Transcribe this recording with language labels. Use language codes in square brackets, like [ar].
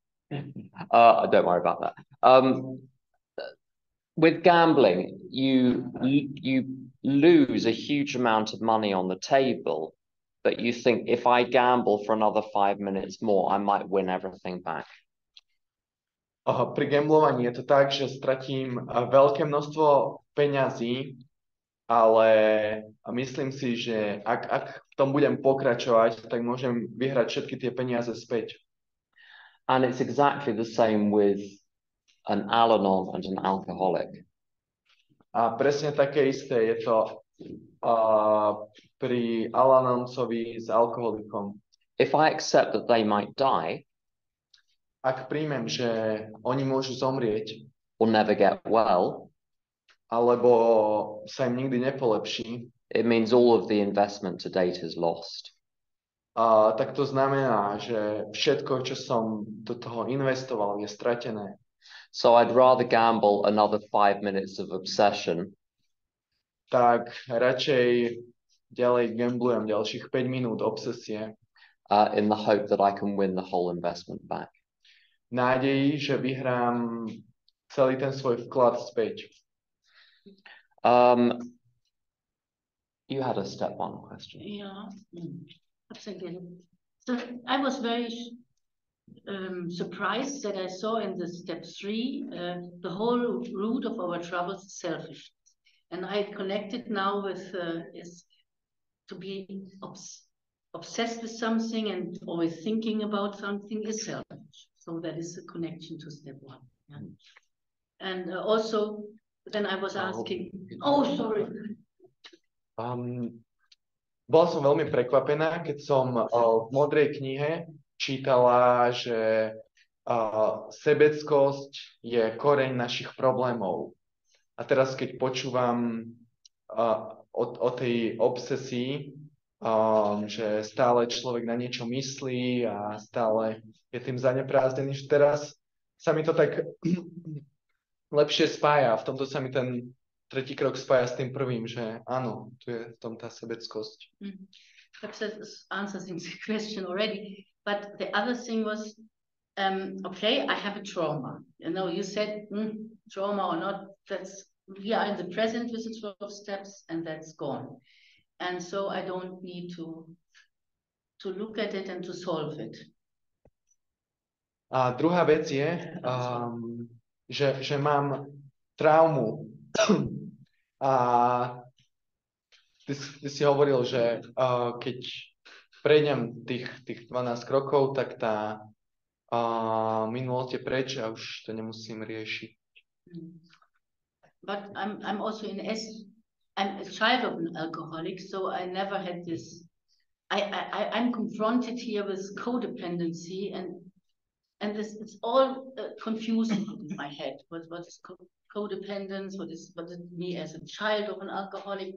[en] Don't worry about that. With gambling, you lose a huge amount of money on the table, but you think if I gamble for another 5 minutes more, I might win everything back. [sk] Pri gamblovaní je to tak, že stratím veľké množstvo peňazí, ale myslím si, že ak v tom budem pokračovať, tak môžem vyhrať všetky tie peniaze späť. [en] And it's exactly the same with an Al-Anon and an alcoholic. [sk] A presne také isté je to pri Al-Anoncovi s alkoholikom. [en] If I accept that they might die, [sk] ak príjmem, že oni môžu zomrieť, [en] or never get well, [sk] alebo sa im nikdy nepolepší, [en] it means all of the investment to date is lost. [sk] Tak to znamená, že všetko, čo som do toho investoval, je stratené. [en] So I'd rather gamble another 5 minutes of obsession. [sk] Tak radšej ďalej gamblujem ďalších 5 minút obsesie. [en] In the hope that I can win the whole investment back. [sk] Nádeji, že vyhrám celý ten svoj vklad späť. [en] You had a step one question. Yeah, absolutely. So I was very surprised that I saw in the step 3 the whole root of our troubles is selfishness, and I connected now with is to be obsessed with something and always thinking about something is selfish. So that is the connection to step 1. Yeah. And also, then I was asking, sorry. [sk] Bola som veľmi prekvapená, keď som v modrej knihe čítala, že sebeckosť je koreň našich problémov. A teraz, keď počúvam o tej obsesii, že stále človek na niečo myslí a stále je tým zanepráznený, že teraz sa mi to tak lepšie spája. V tomto sa mi ten tretí krok spája s tým prvým, že áno, tu je v tom tá sebeckosť. [en] perhaps that answers the question already. But the other thing was, okay, I have a trauma. You know, you said trauma or not, we are in the present with the 12 steps and that's gone. And so I don't need to look at it and to solve it. [sk] A druhá vec je, že mám traumu. A ty si hovoril, že keď prejdem tých 12 krokov, tak tá minulosť je preč a už to nemusím riešiť. [en] But I'm also I'm a child of an alcoholic, so I never had this. I'm confronted here with codependency, and it's all confusing in my head. What is codependence? What is me as a child of an alcoholic?